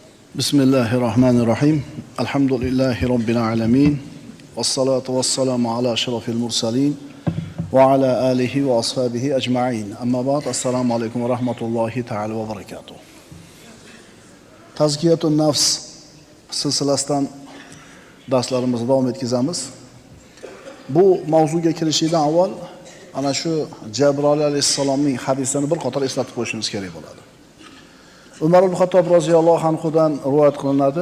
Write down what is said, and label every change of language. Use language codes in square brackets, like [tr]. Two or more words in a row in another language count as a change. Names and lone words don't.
[ar] بسم الله الرحمن الرحيم. الحمد لله رب العالمين. والصلاة والسلام على أشرف المرسلين. وعلى آله وأصحابه أجمعين. أما بعد. السلام عليكم ورحمة الله تعالى وبركاته. [uz] Tazkiyatun nafs silsilasidan darslarimizni davom etkazamiz. Bu mavzuga kirishdan avval ana shu Jabroil alayhissalomning hadisini bir qator eslatib qo'yishimiz kerak bo'ladi. Umar ibn Xattob roziyallohu anhudan rivoyat qilinadi.